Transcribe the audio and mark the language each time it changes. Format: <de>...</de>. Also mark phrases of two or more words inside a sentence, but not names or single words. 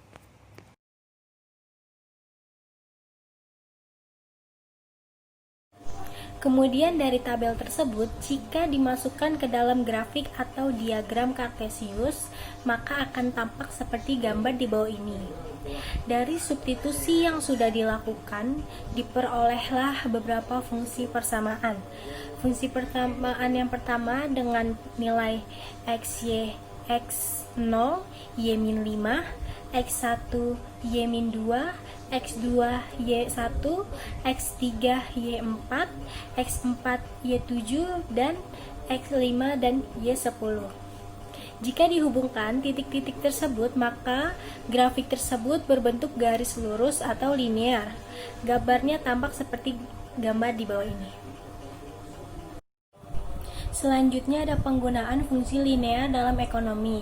<id>Kemudian dari tabel tersebut, jika dimasukkan ke dalam grafik atau diagram kartesius, maka akan tampak seperti gambar di bawah ini. Dari substitusi yang sudah dilakukan, diperolehlah beberapa fungsi persamaan. Fungsi persamaan yang pertama dengan nilai XY X0, Y-5, X1, Y-2, X2, Y1, X3, Y4, X4, Y7, dan X5 dan Y10. Jika dihubungkan titik-titik tersebut, maka grafik tersebut berbentuk garis lurus atau linear. Gambarnya tampak seperti gambar di bawah ini. Selanjutnya ada penggunaan fungsi linear dalam ekonomi.</id>